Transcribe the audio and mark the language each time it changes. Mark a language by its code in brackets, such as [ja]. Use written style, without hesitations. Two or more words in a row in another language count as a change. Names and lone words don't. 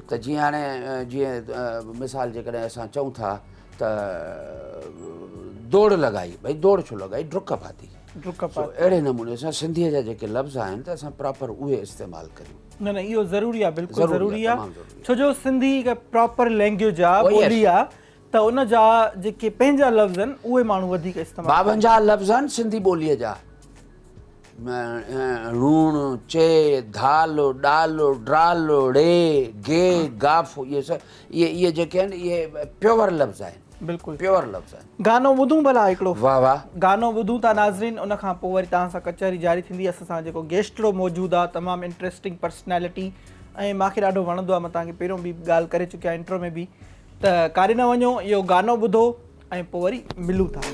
[sd] त जीअं हाणे जीअं मिसाल जेकॾहिं असां चऊं था त दौड़ लॻाई भई दौड़ छो लॻाई डुक पाती अहिड़े नमूने सां सिंधीअ जा जेके लफ़्ज़ आहिनि त असां प्रॉपर उहे इस्तेमालु करियूं न इहो ज़रूरी आहे बिल्कुलु ज़रूरी आहे छो जो सिंधी हिकु [en] proper language [sd] आहे ॿोली आहे त उन जा जेके पंहिंजा लफ़्ज़ आहिनि उहे माण्हू वधीक इस्तेमालु 52 लफ़्ज़ आहिनि सिंधी ॿोलीअ जा लूणु चे धालो डालो ड्रालो ड़े गे गाफ़ इहे जेके आहिनि इहे प्योर लफ़्ज़ आहिनि बिल्कुलु प्योर लफ़्ज़ आहिनि गानो ॿुधूं भला हिकिड़ो वाह वाह गानो ॿुधूं था नाज़रीन उन खां पोइ वरी तव्हां सां कचहरी जारी थींदी असां सां जेको गेस्टरो मौजूदु आहे तमामु [en] interesting personality [sd] ऐं मूंखे ॾाढो वणंदो आहे मां तव्हांखे पहिरियों बि ॻाल्हि करे चुकिया इंट्रो में बि त कारे न वञो इहो गानो ॿुधो ऐं पोइ वरी मिलूं था